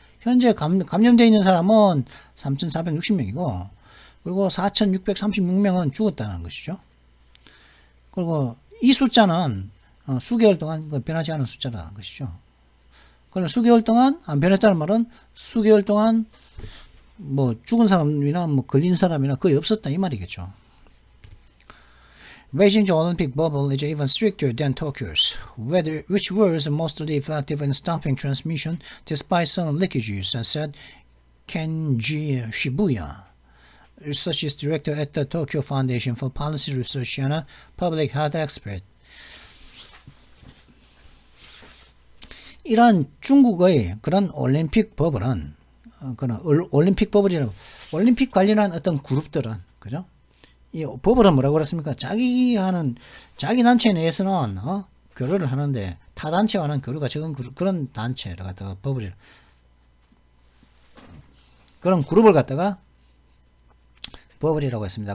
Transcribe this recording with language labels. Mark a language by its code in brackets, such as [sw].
[ko] 현재 감염되어 있는 사람은 3,460명이고, 그리고 4,636명은 죽었다는 것이죠. 그리고 이 숫자는 수개월 동안 변하지 않은 숫자라는 것이죠. 그럼 수개월 동안 안 변했다는 말은 수개월 동안 뭐 죽은 사람이나 뭐 걸린 사람이나 거의 없었다 이 말이겠죠. [en] Beijing's Olympic bubble is even stricter than Tokyo's, which was mostly effective in stopping transmission despite some leakages, said Kenji Shibuya, research director at the Tokyo Foundation for Policy Research and a public health expert. [ko] 이러한 중국의 그런 올림픽 버블은 그런 올림픽 버블이라고 올림픽 관련한 어떤 그룹들은 그죠? 이 버블은 뭐라고 그랬습니까? 자기 단체 내에서는 교류를 하는데 타 단체와는 교류가 적은 그런 단체를 갖다가 버블이 그런 그룹을 갖다가 버블이라고 했습니다.